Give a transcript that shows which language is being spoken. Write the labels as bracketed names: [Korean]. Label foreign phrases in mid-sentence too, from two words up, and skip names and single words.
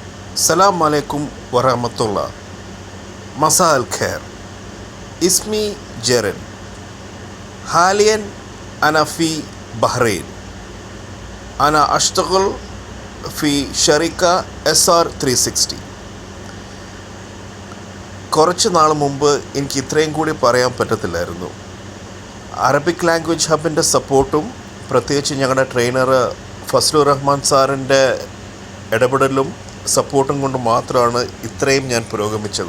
[Arabic] السلام عليكم ورحمة الله. مساء الخير. اسمي جيرن. حاليا أنا في بحرين. أنا أشتغل في شركة SR 360. [Malayalam] കുറച്ച് നാൾ മുമ്പ് എനിക്ക് ഇത്രയും കൂടി പറയാൻ പറ്റത്തില്ലായിരുന്നു. അറബിക് ലാംഗ്വേജ് ഹബിൻ്റെ സപ്പോർട്ടും പ്രത്യേകിച്ച് ഞങ്ങളുടെ ട്രെയിനർ ഫസ്ലുർ റഹ്മാൻ സാറിൻ്റെ ഇടപെടലും സപ്പോർട്ടും കൊണ്ട് മാത്രമാണ് ഇത്രയും ഞാൻ പുരോഗമിച്ചത്.